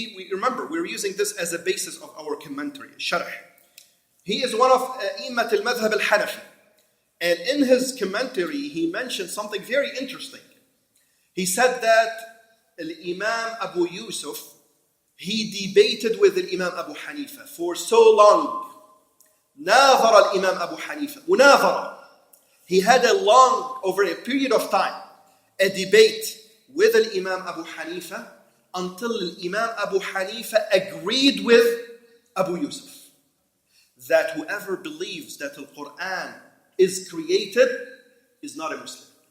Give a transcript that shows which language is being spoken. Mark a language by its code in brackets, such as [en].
[en] Remember, we're using this as a basis of our commentary, Sharh. He is one of A'immat al-Madhhab al-Hanafi. And in his commentary, he mentioned something very interesting. He said that Imam Abu Yusuf, he debated with Imam Abu Hanifa for so long. [ar] ناظر الإمام أبو حنيفة مناظرة. [en] He had over a period of time, a debate with Imam Abu Hanifa until Imam Abu Hanifa agreed with Abu Yusuf that whoever believes that the Quran is created is not a Muslim.